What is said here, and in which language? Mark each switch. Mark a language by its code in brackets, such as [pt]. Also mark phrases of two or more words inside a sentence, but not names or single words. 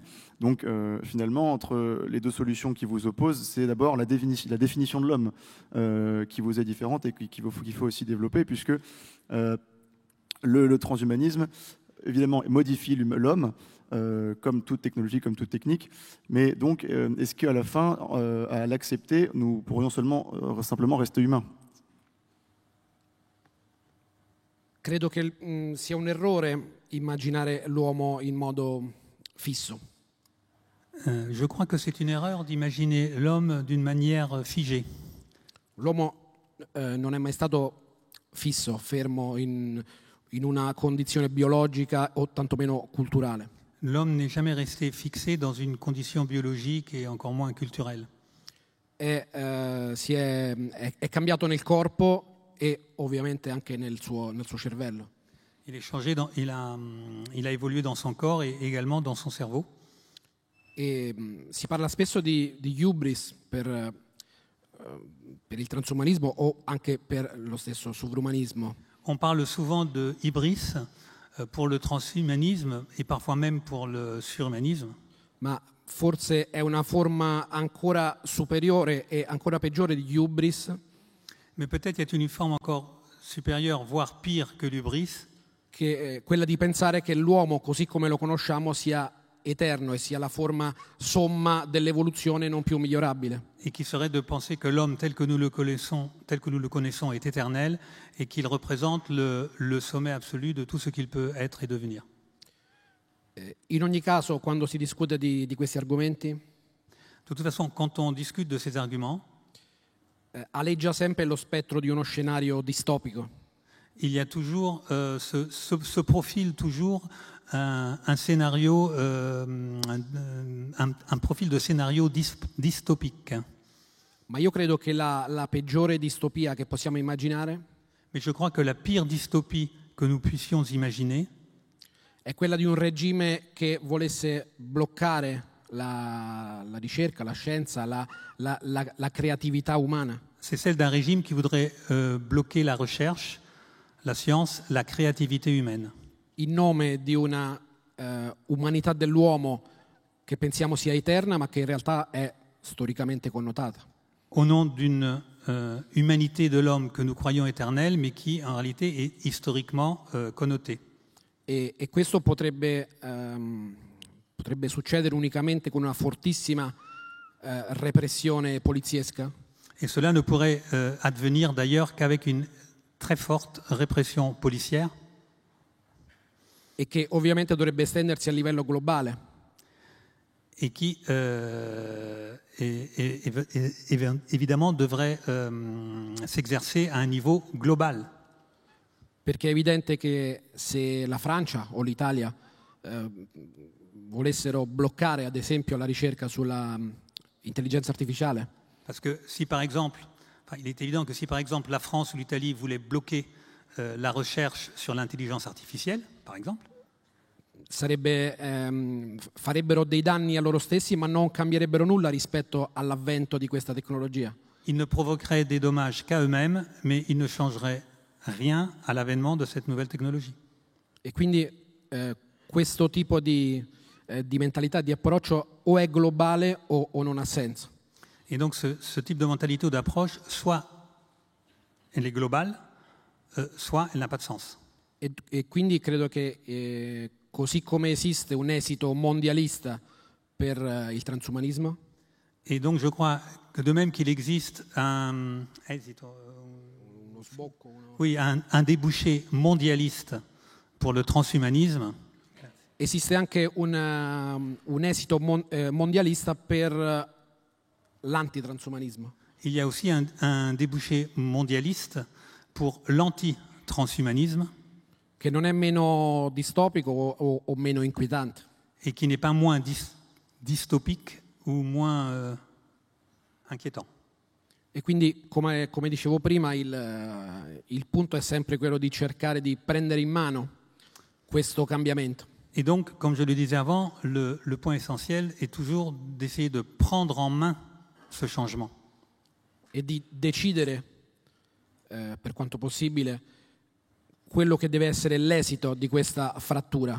[fr] Donc finalement, entre les deux solutions qui vous opposent, c'est d'abord la définition de l'homme qui vous est différente et qu'il faut aussi développer, puisque le transhumanisme, évidemment, modifie l'homme, comme toute technologie, comme toute technique, mais donc est-ce qu'à la fin, à l'accepter, nous pourrions simplement rester humains ? [it] Credo che sia un errore immaginare l'uomo in modo fisso. [fr] Je crois que c'est une erreur d'imaginer l'homme d'une manière figée. [it] L'uomo non è mai stato fisso, fermo in una condizione biologica o tantomeno culturale. [fr] L'homme n'est jamais resté fixé dans une condition biologique et encore moins culturelle. [it] È cambiato nel corpo e ovviamente anche nel suo cervello. [fr] Il est changé, il a évolué dans son corps et également dans son cerveau. [it] E si parla spesso di hubris per il transumanismo o anche per lo stesso sovrumanismo. [fr] On parle souvent de hybris pour le transhumanisme et parfois même pour le surhumanisme. [it] Ma forse è una forma ancora superiore e ancora peggiore di hubris. [fr] Mais peut-être y a une forme encore supérieure, voire pire que l'hubris, [it] che è quella di pensare che l'uomo, così come lo conosciamo, sia eterno e sia la forma somma dell'evoluzione non più migliorabile. [fr] Et qui serait de penser que l'homme tel que nous le connaissons est éternel et qu'il représente le sommet absolu de tout ce qu'il peut être et devenir. [it] In ogni caso, quando si discute di questi argomenti, [fr] de toute façon, quand on discute de ces arguments, [it] aleggia sempre lo spettro di uno scenario distopico. [fr] Il y a toujours se profile toujours un scénario, un profil de scénario dystopique. [it] Ma io credo che la peggiore distopia che possiamo immaginare, [fr] mais je crois que la pire dystopie que nous puissions imaginer, [it] è quella di un regime che volesse bloccare la ricerca, la scienza, la creatività umana. [fr] C'est celle d'un régime qui voudrait bloquer la recherche, la science, la créativité humaine. [it] In nome di una umanità dell'uomo che pensiamo sia eterna, ma che in realtà è storicamente connotata. [fr] Au nom d'une humanité de l'homme que nous croyons éternelle, mais qui en réalité est historiquement connotée. [it] E questo potrebbe succedere unicamente con una fortissima repressione poliziesca. [fr] Et cela ne pourrait advenir d'ailleurs qu'avec une très forte répression policière. [it] E che ovviamente dovrebbe estendersi a livello globale. [fr] Et qui évidemment devrait s'exercer à un niveau global. [it] Perché è evidente che se la Francia o l'Italia volessero bloccare ad esempio la ricerca sulla intelligenza artificiale, [fr] Parce que si par exemple, il est évident que si par exemple la France ou l'Italie voulaient bloquer la recherche sur l'intelligence artificielle, par exemple, [it] farebbero dei danni a loro stessi, ma non cambierebbero nulla rispetto all'avvento di questa tecnologia. [fr] ils ne provoqueraient des dommages qu'à eux-mêmes, mais ils ne changeraient rien à l'avènement de cette nouvelle technologie. [it] E quindi questo tipo di mentalità, di approccio o è globale o non ha senso. [fr] Et donc ce type de mentalité ou d'approche, soit elle est globale, soit elle n'a pas de sens. [it] E quindi credo che così come esiste un esito mondialista per il transumanismo, [fr] Et donc je crois que de même qu'il existe un débouché mondialiste pour le transhumanisme, [it] esiste anche un esito mondialista per l'antitransumanismo. [fr] il y a aussi un débouché mondialiste pour l'anti-transhumanisme [it] Che non è meno distopico o meno inquietante. [fr] et qui n'est pas moins dystopique ou moins inquiétant. [it] E quindi, come dicevo prima, il punto è sempre quello di cercare di prendere in mano questo cambiamento. [fr] Et donc, comme je le disais avant, le point essentiel est toujours d'essayer de prendre en main ce changement. [it] E di decidere, per quanto possibile, quello che deve essere l'esito di questa frattura.